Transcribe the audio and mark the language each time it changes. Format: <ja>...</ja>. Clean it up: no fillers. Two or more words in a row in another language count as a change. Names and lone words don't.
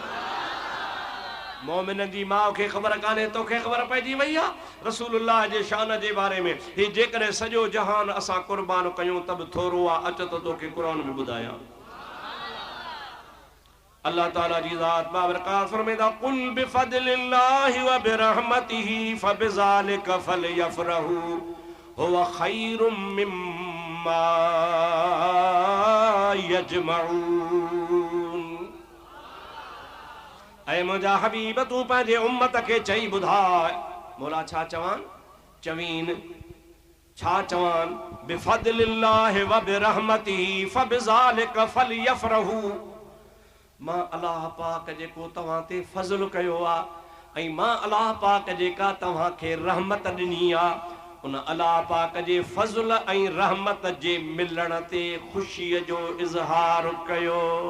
<sd>मोमिन जी माउ खे ख़बर कान्हे तोखे ख़बर पइजी वई आहे रसूलुल्लाह जे शान जे बारे में। ही जेकॾहिं सॼो जहान असां कुर्बान कयूं त बि थोरो आहे। अच त तोखे क़ुरान में ॿुधायां। अल्लाह ताला जी ज़ात बाबरकात फरमाईंदा</sd> <ar>قل بفضل الله وبرحمته فبذلك فليفرحوا هو خير مما يجمعون.</ar> <sd>ऐ मुंहिंजा हबीब तूं पंहिंजे उम्मत खे चई ॿुधाए मौला छा चवान चवीन छा चवान</sd> <ar>بفضل الله وبرحمته فبذلك فليفرحوا.</ar> <sd>मां अल्लाह पाक जेको तव्हां ते फज़ल कयो आहे ऐं मां अल्लाह पाक जेका तव्हां खे रहमत ॾिनी आहे उन अल्लाह पाक जे फज़ल ऐं रहमत जे मिलण ते ख़ुशीअ जो इज़हार कयो।</sd>